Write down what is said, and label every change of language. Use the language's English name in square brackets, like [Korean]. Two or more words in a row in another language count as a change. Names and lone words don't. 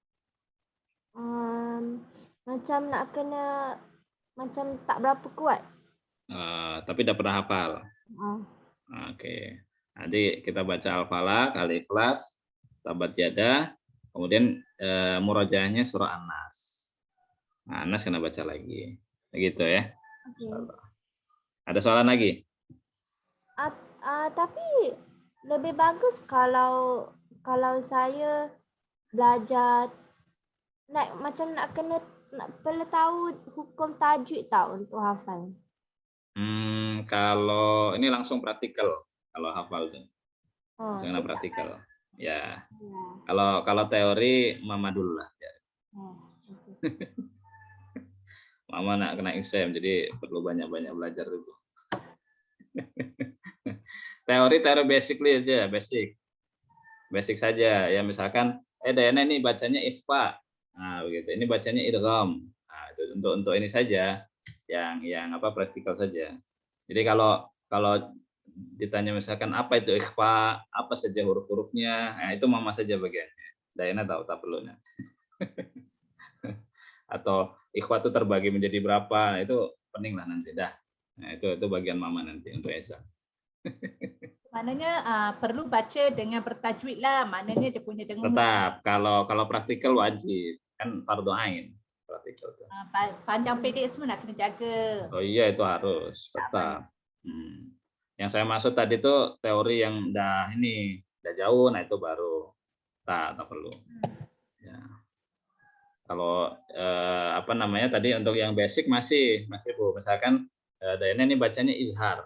[Malay] Macam nak kena macam tak berapa kuat. [Indonesian] Tapi udah pernah hafal. Oke. Nanti kita baca Al-Falaq, Al-Ikhlas, Tabat Yada, kemudian murojaahnya surah An-Nas. Nah, Anas kena baca lagi. Begitu ya. [Malay] Ada soalan lagi? Tapi lebih bagus kalau saya belajar macam nak perlu tahu hukum tajwid tak untuk hafal. Kalau ini langsung praktikal kalau hafal tuh. Jangan praktikal. Ya. [Indonesian] Kalau teori Mama dulu lah. Ya. [Malay] Mama nak kena exam, jadi perlu banyak-banyak belajar dulu. [Indonesian] Teori basically aja, basic saja ya. Misalkan Dayana ini bacanya ikhfa, nah begitu, ini bacanya idgham. Nah, itu untuk ini saja yang apa, praktikal saja. Jadi kalau ditanya misalkan apa itu ikhfa, apa saja huruf-hurufnya, nah itu Mama saja bagiannya. Dayana tahu tak perlunya. Atau ikhfa itu terbagi menjadi berapa, nah itu pening lah nanti dah. Nah itu bagian Mama nanti untuk Esa. [Malay] Maknanya perlu baca dengan bertajwid lah, maknanya dia punya dengan tetap kalau praktikal wajib, kan fardu ain praktikal itu. Panjang pendek semua nak kena jaga. [Indonesian] Oh iya, itu harus tetap. Yang saya maksud tadi tuh teori yang udah jauh, nah itu baru tak perlu. Ya. Kalau apa namanya tadi untuk yang basic masih Bu, misalkan Dayana ini bacanya izhar.